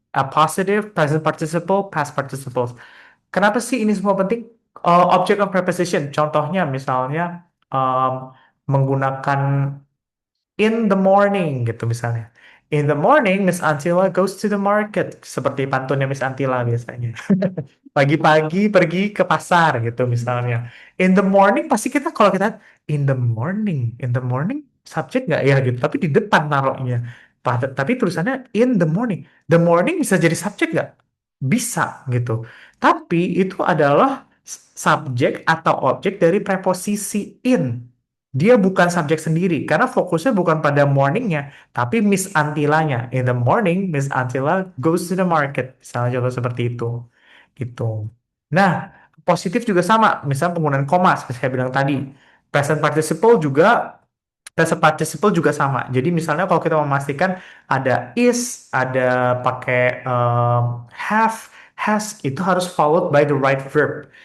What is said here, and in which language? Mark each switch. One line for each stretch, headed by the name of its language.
English: Positive, present participle, past participles.
Indonesian: Kenapa sih ini semua penting?
English: Object of preposition.
Indonesian: Contohnya misalnya menggunakan
English: in the morning
Indonesian: gitu misalnya.
English: In the morning, Miss Antila goes to the market.
Indonesian: Seperti pantunnya Miss Antila biasanya. Pagi-pagi pergi ke pasar gitu misalnya.
English: In the morning
Indonesian: pasti kita kalau kita
English: in the morning
Indonesian: subjek nggak ya gitu. Tapi di depan naruhnya. Tapi tulisannya
English: in the morning. The morning
Indonesian: bisa jadi subjek nggak? Bisa gitu. Tapi itu adalah subjek atau objek dari preposisi in. Dia bukan subjek sendiri karena fokusnya bukan pada morningnya, tapi Miss Antilanya.
English: In the morning, Miss Antila goes to the market.
Indonesian: Misalnya contoh seperti itu. Gitu. Nah, positif juga sama. Misalnya penggunaan koma, seperti saya bilang tadi. Present participle juga Present participle juga sama. Jadi misalnya kalau kita memastikan ada is, ada pakai have, has, itu harus
English: followed by the right verb.